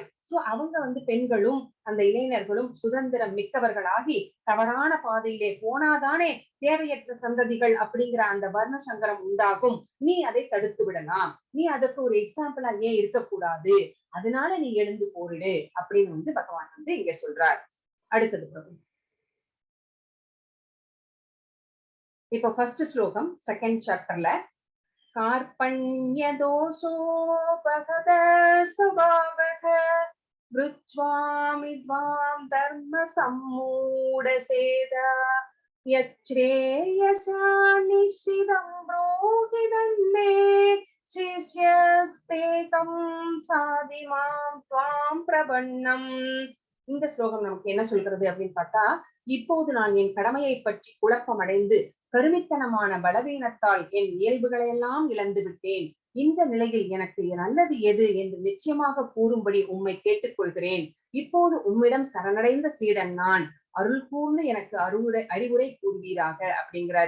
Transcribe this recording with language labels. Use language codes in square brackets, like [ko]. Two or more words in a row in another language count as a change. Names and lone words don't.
[ta] சோ அவங்க வந்து பெண்களும் அந்த இளைஞர்களும் சுதந்திரம் மிக்கவர்களாகி தவறான பாதையிலே போனாதானே தேவையற்ற சந்ததிகள் அப்படிங்கிற அந்த வர்ண சங்கரம் உண்டாகும். நீ அதை தடுத்து விடலாம். நீ அதுக்கு ஒரு எக்ஸாம்பிளா ஏன் இருக்கக்கூடாது? அதனால நீ எழுந்து போரிடு அப்படின்னு வந்து பகவான் வந்து இங்க சொல்றார். அடுத்தது பிரபு. இப்போ ஃபர்ஸ்ட் ஸ்லோகம் செகண்ட் சாப்டர்ல [sa] कार्पण्यदोषोपहत स्वभावः वृच्वामिद्वां धर्मसम्मूढसेद यच्छ्रेयसानिश्चितं ब्रूहि तन्मे शिष्यस्तेकं साधिमां त्वां प्रपन्नम्. [ta] இந்த ஸ்லோகம் நமக்கு என்ன சொல்கிறது அப்படின்னு பார்த்தா, இப்போது நான் என் கடமையை பற்றி குழப்பம் அடைந்து கருமித்தனமான பலவீனத்தால் என் இயல்புகளை எல்லாம் இழந்து விட்டேன். இந்த நிலையில் எனக்கு நல்லது எது என்று நிச்சயமாக கூறும்படி உம்மை கேட்டுக்கொள்கிறேன். இப்போது உம்மிடம் சரணடைந்த சீடன் நான். அருள் கூர்ந்து எனக்கு அறிவுரை கூறுவீராக அப்படிங்கிறாரு.